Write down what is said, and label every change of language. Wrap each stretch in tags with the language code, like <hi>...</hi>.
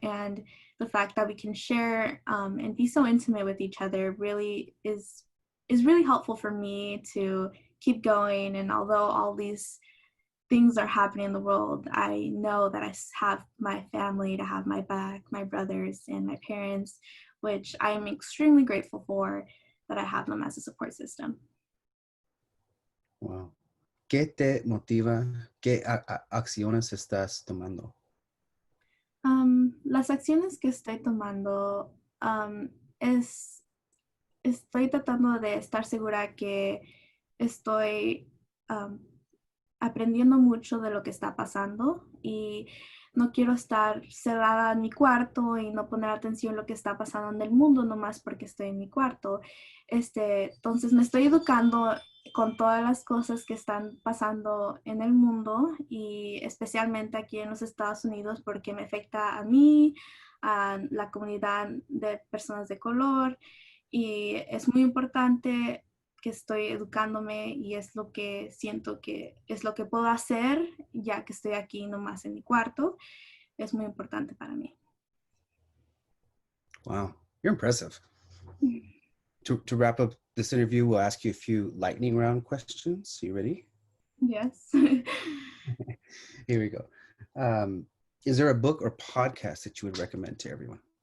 <en>And the fact that we can share and be so intimate with each other really is really helpful for me to keep going. And although all these things are happening in the world, I know that I have my family to have my back, my brothers and my parents, which I am extremely grateful for, that I have them as a support system.</en> <es>Wow. ¿Qué te motiva? ¿Qué acciones estás tomando? Las acciones que estoy tomando es, estoy tratando de estar segura que estoy um, aprendiendo mucho de lo que está pasando, y no quiero estar cerrada en mi cuarto y no poner atención a lo que está pasando en el mundo nomás porque estoy en mi cuarto. Entonces me estoy educando con todas las cosas que están pasando en el mundo, y especialmente aquí en los Estados Unidos, porque me afecta a mí, a la comunidad de personas de color, y es muy importante que estoy educándome, y es lo que siento que es lo que puedo hacer ya que estoy aquí nomás en mi cuarto. Es muy importante para mí.</es> <en>Wow, you're impressive. To wrap up this interview, we'll ask you a few lightning round questions. You ready? Yes. Here we go. Is there a book or podcast that you would recommend to everyone?</en>